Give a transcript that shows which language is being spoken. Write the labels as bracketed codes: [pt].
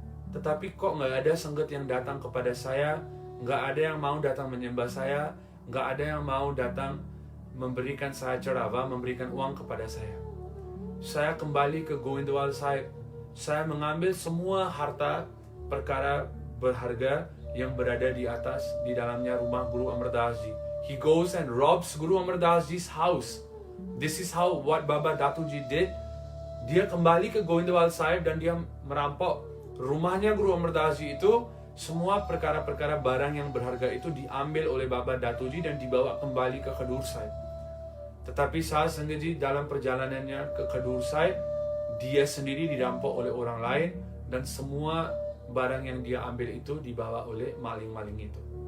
[id] Tetapi kok nggak ada sanggat yang datang kepada saya, nggak ada yang mau datang menyembah saya, nggak ada yang mau datang memberikan saya ceramah, memberikan uang kepada saya. Saya kembali ke Govindwal Sahib, saya mengambil semua harta perkara berharga yang berada di atas, di dalamnya rumah Guru Amardas Ji. [en] He goes and robs Guru Amardas Ji's house. This is how what Baba Datuji did. [id] Dia kembali ke Govindwal Sahib dan dia merampok rumahnya Guru Amardas Ji itu. Semua perkara-perkara barang yang berharga itu diambil oleh Baba Datuji dan dibawa kembali ke Khadur Sahib. Tetapi Sahib Sangat Ji dalam perjalanannya ke Khadur Sahib, dia sendiri dirampok oleh orang lain dan semua barang yang dia ambil itu dibawa oleh maling-maling itu.